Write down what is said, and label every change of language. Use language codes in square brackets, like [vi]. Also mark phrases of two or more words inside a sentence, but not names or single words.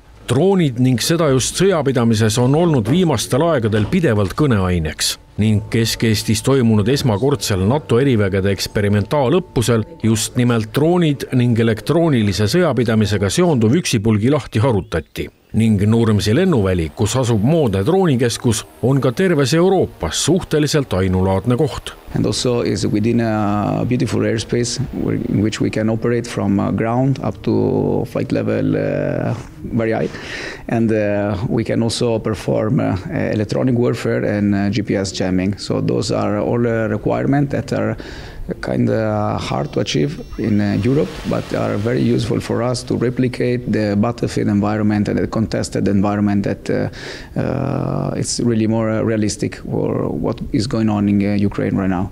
[et] Droonid ning seda just sõjapidamises on olnud viimastel aegadel pidevalt kõneaineks ning Kesk-Eestis toimunud esmakordsel NATO erivägede eksperimentaalõppusel just nimelt droonid ning elektroonilise sõjapidamisega seonduv üksipulgi lahti harutati. Ning Nurmsi lennuväli, kus asub moodne droonikeskus, on ka terves Euroopas suhteliselt ainulaadne koht. [en] And also is within a beautiful airspace in which we can operate from ground up to flight level very high. And we can also perform electronic warfare and GPS jamming. So those are all requirements that are kind of hard to achieve in Europe, but are very useful for us to replicate the battlefield environment and the contested environment that it's really more realistic for what is going on in Ukraine right now.